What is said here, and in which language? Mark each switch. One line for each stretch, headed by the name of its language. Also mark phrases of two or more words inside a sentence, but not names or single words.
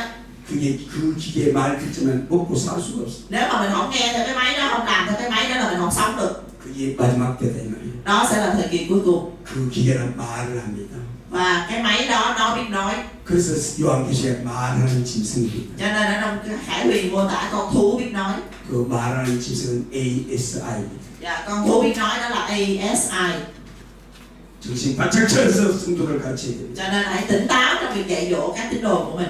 Korean: 그게 그 기계의 말 듣지만 먹고 살 수가 없어.
Vietnamese: Nếu mà mình không nghe theo cái máy đó, không làm theo cái máy đó là mình không sống được.
Korean: 그게 마지막 때다 이 말이에요.
Vietnamese: Đó sẽ là thời kỳ cuối cùng.
Korean: 그 기계는 말을 합니다.
Vietnamese: Và cái máy đó nó biết nói.
Korean: 그래서 요한계시에 말하는 짐승입니다.
Vietnamese: Cho nên ở trong cái Khải Huyền mô tả con thú biết nói.
Korean: 그 말하는 짐승은 ASI입니다.
Vietnamese: Dạ, con thú biết nói đó là ASI.
Korean: 정신 바짝 차려서 성도를 가르쳐야 됩니다.
Vietnamese: Cho nên hãy tỉnh táo trong việc dạy dỗ các tín đồ của mình.